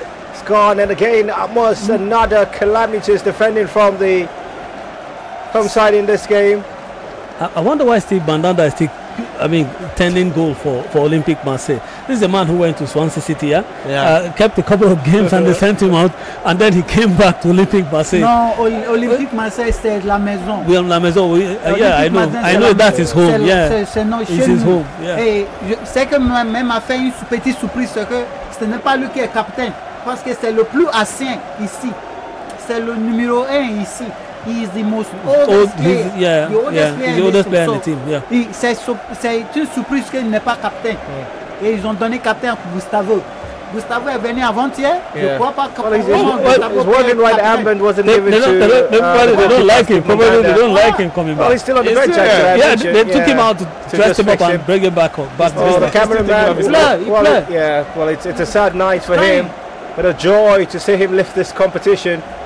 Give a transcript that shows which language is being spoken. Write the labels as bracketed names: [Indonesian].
[English] It's gone, and again almost another calamitous defending from the home side in this game. I wonder why Steve Mandanda is still, tending goal for Olympic Marseille. This is a man who went to Swansea City, kept a couple of games and they sent him out, and then he came back to Olympic Marseille. [French] Non, Olympique Marseille, c'est la maison. Oui, la maison. Oui. [English] I know that's his home. [French] C'est [English] his home. Yeah. [French] Et c'est que même a fait une petite surprise, c'est que ce n'est pas lui qui est capitaine, parce que c'est le plus ancien ici. C'est le numéro 1 ici. [English] He is the most oldest player. The oldest player in the team. Yeah. [French] C'est une surprise qu'il n'est pas capitaine. Et ils ont donné capitaine pour Gustavo. Gustavo est venu avant-hier. Je crois pas que [English] he's wondering why the armband wasn't given to. They don't like him. Probably they don't like him coming back. Well, he's still on the bench. They took him out to dress him up and bring him back home. The cameraman. Well, it's a sad night for him, but a joy to see him lift this competition.